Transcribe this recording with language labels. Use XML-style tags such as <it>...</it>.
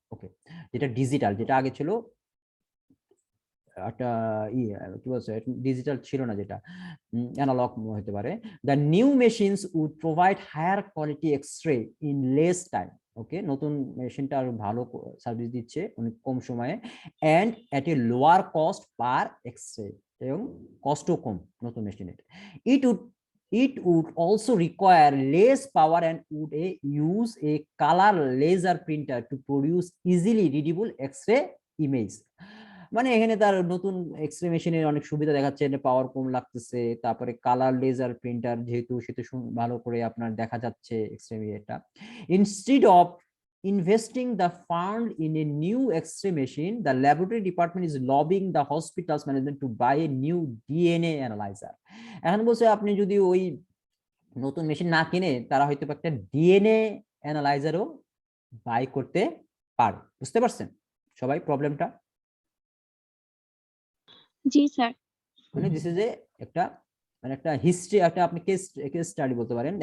<bn>ওকে, যেটা ডিজিটাল, যেটা আগে ছিল একটা কি বলছে, ডিজিটাল ছিল না, যেটা অ্যানালগ হতে পারে।</bn> <en>The new machines would provide higher quality x ray in less time.</en> <bn>ওকে, নতুন মেশিনটা আরো ভালো সার্ভিস দিচ্ছে অনেক কম সময়ে,</bn> <en>and at a lower cost per x ray,</en> <bn>এবং কষ্টও কম নতুন মেশিনের।</bn> <en>It would also require less power and would use a color laser printer to produce easily readable X-ray image.</en> <bn>মানে এখানে তার নতুন এক্সরে মেশিনের অনেক সুবিধা দেখাচ্ছে, পাওয়ার কম লাগতেছে, তারপরে কালার লেজার প্রিন্টার যেহেতু, সেটা ভালো করে আপনার দেখা যাচ্ছে এক্সরে এটা।</bn> <en>Instead of investing the fund in a new X-ray machine, the laboratory department is lobbying the hospital's management to buy a new DNA analyzer.</en> <bn>এখন বলছে আপনি যদি ওই নতুন মেশিন না কিনে, তারা হয়তো একটা ডিএনএ অ্যানালাইজারও বাই করতে পারে। বুঝতে পারছেন সবাই প্রবলেমটা? জি স্যার। মানে দিস ইজ একটা মানে একটা হিস্ট্রি, একটা আপনি কেস স্টাডি বলতে পারেন।</bn>